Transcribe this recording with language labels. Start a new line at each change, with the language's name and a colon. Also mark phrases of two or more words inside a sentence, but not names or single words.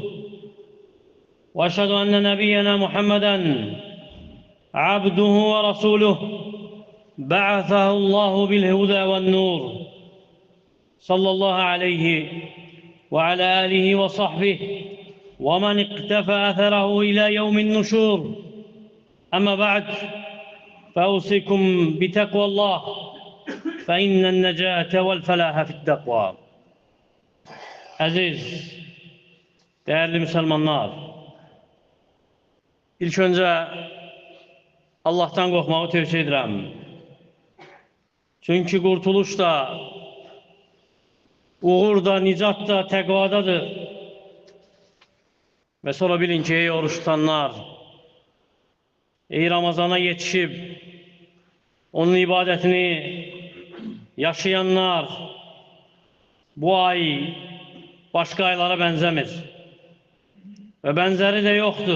Arabic: وأشهد أن نبينا محمدًا عبده ورسوله بعثه الله بالهدى والنور، صلى الله عليه وعلى آله وصحبه ومن اقتفى أثره إلى يوم النشور. أما بعد، فأوصيكم بتقوى الله، فإن النجاة والفلاح في التقوى.
Azerbaijani: Aziz, değerli Müslümanlar, ilk önce Allah'tan qorxmağı tövsiyə edirəm. Çünki qurtuluş da, uğur da, nicat da təqvadadır. Və sonra bilin ki, ey oruç tutanlar, ey Ramazana yetişib, onun ibadətini yaşayanlar, bu ay başqa aylara bənzəmir və bənzəri də yoxdur.